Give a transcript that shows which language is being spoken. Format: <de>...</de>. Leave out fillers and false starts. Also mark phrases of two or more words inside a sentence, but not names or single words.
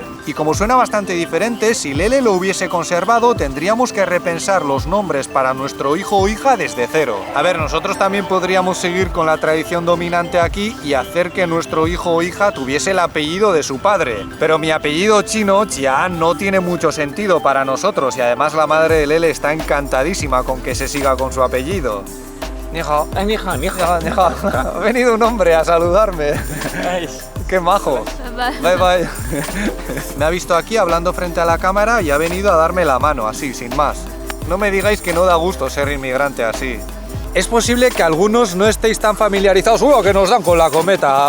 <es>Y como suena bastante diferente, si Lele lo hubiese conservado, tendríamos que repensar los nombres para nuestro hijo o hija desde cero. A ver, nosotros también podríamos seguir con la tradición dominante aquí y hacer que nuestro hijo o hija tuviese el apellido de su padre. Pero mi apellido chino, Jian, no tiene mucho sentido para nosotros y además la madre de Lele está encantadísima con que se siga con su apellido.</es> <zh>Ni hao. Ni hao, ni hao. Ni hao, ni hao.</zh> <es>Ha venido un hombre a saludarme. ¡Qué majo!</es> <en>Bye bye.</en> <es>Me ha visto aquí hablando frente a la cámara y ha venido a darme la mano, así, sin más. No me digáis que no da gusto ser inmigrante así. Es posible que algunos no estéis tan familiarizados. ¡Uy, que nos dan con la cometa!</es>